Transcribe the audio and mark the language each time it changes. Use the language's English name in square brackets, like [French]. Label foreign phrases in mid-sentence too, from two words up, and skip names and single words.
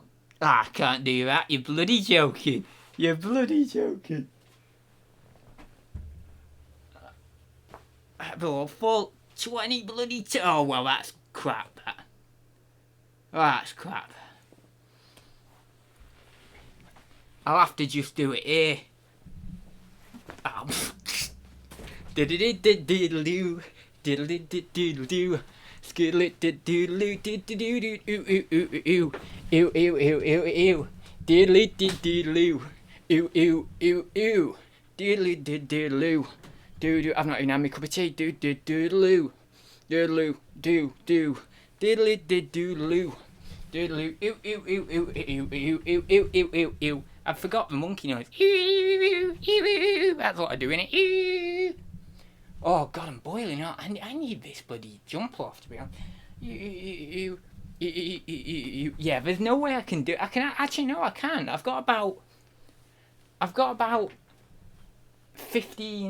[English] I can't do that. You're bloody joking. You're bloody joking. Full 20 bloody. Oh well, that's crap. That's crap. I'll have to just do it here. Oh. Diddle-diddle-diddle-doo. Diddle-diddle-diddle-doo. Skiddle-diddle-diddle-doo. Ew, ew, ew, ew, ew. Diddle-diddle-diddle-doo. Ew, ew, ew, ew. Diddle-diddle-diddle-doo. Doo-doo. I've not even had my cup of tea. Doo-doo-doo-doo. Diddle-doo. Doo-doo. Diddle-diddle-doo. Diddle-doo. Ew, ew, ew, ew, ew, ew, ew, ew, ew, ew, ew. I forgot the monkey noise. That's what I do, innit? Oh God, I'm boiling out. I need this bloody jump off, to be honest. Yeah, there's no way I can do. I can actually no, I can. I've got about 15.